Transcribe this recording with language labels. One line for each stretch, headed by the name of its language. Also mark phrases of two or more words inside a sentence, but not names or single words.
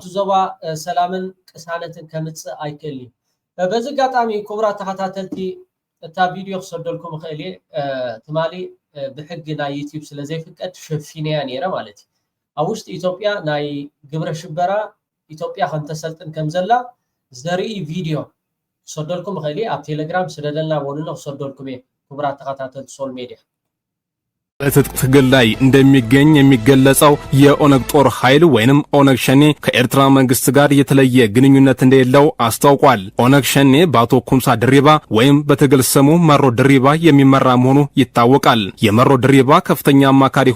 Tigrinya: ዞባ ሰላምን ቅሳነትን ከምፅእ ኣይክእልን በዚ ጋጣሚ ክቡራት ተኸታተልቲ እታ ቪድዮ ክሰደልኩም ክእል እየ ትማሊ ብሕጊ ናይ ዩቲዩብ ስለ ዘይፍቀድ ሸፊነያ ነይረ ማለት እዩ ኣብ ውሽጢ ኢትዮጵያ ናይ ግብረ ሽበራ ኢትዮጵያ ከም ተሰልጥን ከም ዘላ ዘርኢ ቪድዮ ክሰደልኩም ክእል እየ ኣብ ቴሌግራም ስለደልና ወንኖ ክሰደልኩም እየ ክቡራት ተኸታተልቲ ሶል ሜዲያ
Amharic: በትጥቅ ትግል ላይ እንደሚገኝ የሚገለጸው የኦነግ ጦር ኃይል ወይንም ኦነግ ሸኔ ከኤርትራ መንግስት ጋር የተለየ ግንኙነት እንደሌለው አስታውቋል። ኦነግ ሸኔ በአቶ ኩምሳ ድሪባ ወይም በትግል ስሙ መሮ ድሪባ የሚመራ መሆኑ ይታወቃል። የመሮ ድሪባ ከፍተኛ አማካሪ